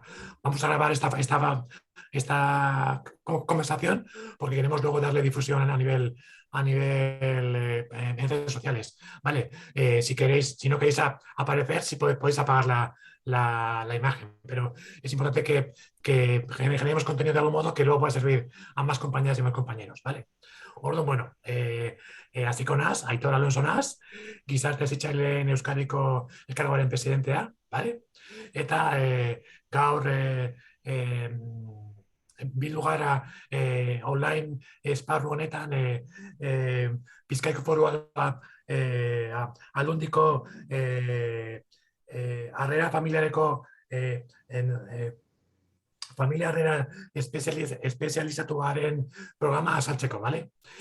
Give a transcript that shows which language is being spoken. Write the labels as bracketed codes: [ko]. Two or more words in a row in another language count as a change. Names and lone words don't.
[es] Vamos a grabar esta conversación porque queremos luego darle difusión a nivel en redes sociales. ¿Vale? Si queréis, si no queréis aparecer, si podéis apagar la imagen, pero es importante que generemos contenido de algún modo que luego pueda servir a más compañeras y más compañeros. ¿Vale? [eu] Orduan, bueno, hasiko naz, Aitor Alonso naz, gizarte hezitzaileen Euskadiko elkargoaren presidentea, bale? Eta gaur bildu gara online esparru honetan Bizkaiko Foru Aldundiko harrera familiareko familia harrera espezializatu garen programa azaltzeko, bale?